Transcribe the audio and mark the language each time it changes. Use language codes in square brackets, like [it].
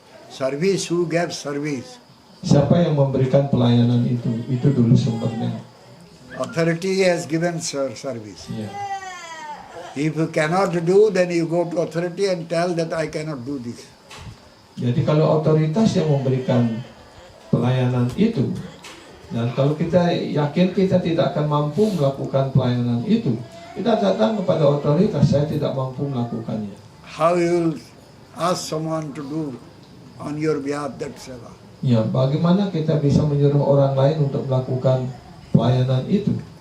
[en] Service, who gave service? [id] Siapa yang memberikan pelayanan itu? Itu dulu sumbernya. [en] Authority has given service. Yeah. If you cannot do, then you go to authority and tell that I cannot do this. [id] Jadi kalau otoritas yang memberikan pelayanan itu, dan kalau kita yakin kita tidak akan mampu melakukan pelayanan itu, kita datang kepada otoritas, saya tidak mampu melakukannya. [en] How you will ask someone to do on your behalf that seva? [id] Ya, bagaimana kita bisa menyuruh orang lain untuk melakukan pelayanan itu?